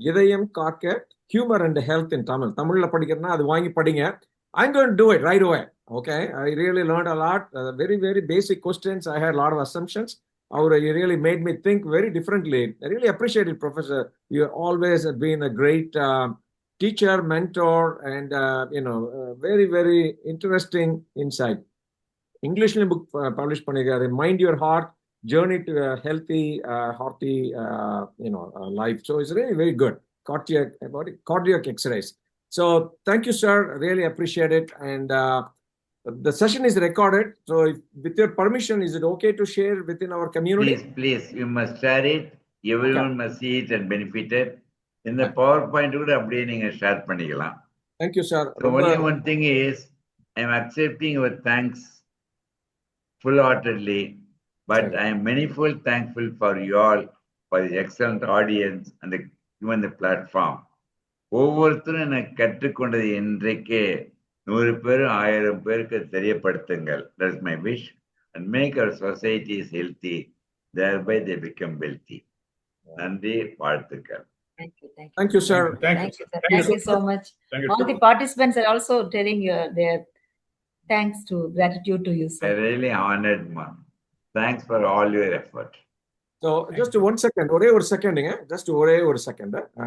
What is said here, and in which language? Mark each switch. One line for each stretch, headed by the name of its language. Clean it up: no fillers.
Tamil: இதயம் காக்க humour and health இன் தமிழ். தமிழில் படிக்கிறதுனா அது வாங்கி படிங்க.
English: I'm going to do it right away. Okay, I really learned a lot. Very, very basic questions. I had a lot of assumptions. You really made me think very differently. I really appreciate it, Professor. You always have been a great teacher, mentor, and very, very interesting insight. English book published பண்ணிருக்காரு, Mind Your Heart, Journey to a Healthy, Hearty life. So it's really very good. Cardiac X-rays. So thank you, sir. Really appreciate it. And the session is recorded. So with your permission, is it okay to share within our community? Please. You must share it. Everyone must see it and benefit it. In the PowerPoint,
Tamil: கூட அப்படியே நீங்க share பண்ணிக்கலாம்.
English: Thank you, sir. So only one thing is, I am accepting your thanks full-heartedly, but I am manifold thankful for you all, for the excellent audience and even the platform.
Tamil: ஒவ்வொருத்தரும் எனக்கு கற்றுக்கொண்டது இன்றைக்கே 100 பேர் 1000 பேருக்கு தெரியப்படுத்துங்கள்.
English: That's my wish, and make our societies healthy, thereby they become wealthy.
Tamil: நன்றி, வாழ்த்துக்கள்.
English: Thank you, sir. Thank you so much. All the participants are also telling their gratitude to you, sir. I really honored, ma'am. Thanks for all your effort. So just one second,
Tamil: ஒரே ஒரு செகண்டுங்க,
English: Just ஒரே ஒரு second.